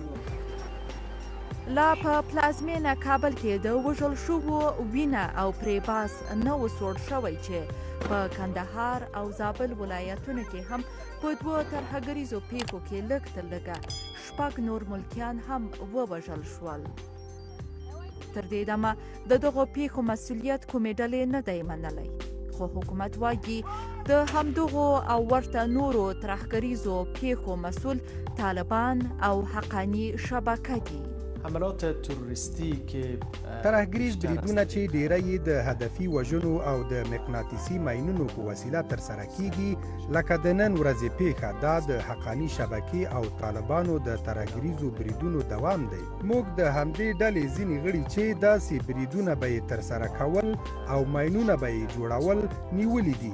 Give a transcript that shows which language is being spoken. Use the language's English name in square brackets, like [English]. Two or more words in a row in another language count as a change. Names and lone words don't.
[Pashto] لا په پلازمینه کابل کې د وژل شوو وینه او پرې باس نه و سوړ شوی چې په کندهار او زابل ولایتونو کې هم په 2 ترهګریزو پیښو کې لږ تر لږه 6 نور ملکیان هم ووژل شول. تر دې دمه د دغو پیښو مسؤلیت کومې ډلې نه دی منلی، خو حکومت وایي د همدغو او ورته نورو ترهګریزو پیښو مسؤل طالبان او حقاني شبکه دي. [Persian] حملات تروریستی که [Pashto] ترهګریز بریدونه چې ډیری یې د هدفي وژنو او د مقناطیسي ماینونو په وسیله ترسره کیږي، لکه د نن ورځې پیښه دا د حقاني شبکې او طالبانو د ترهګریزو بریدونو دوام دی. موږ د همدې ډلې ځینې غړي چې داسې بریدونه به یې ترسره کول او ماینونه به یې جوړول نیولي دي.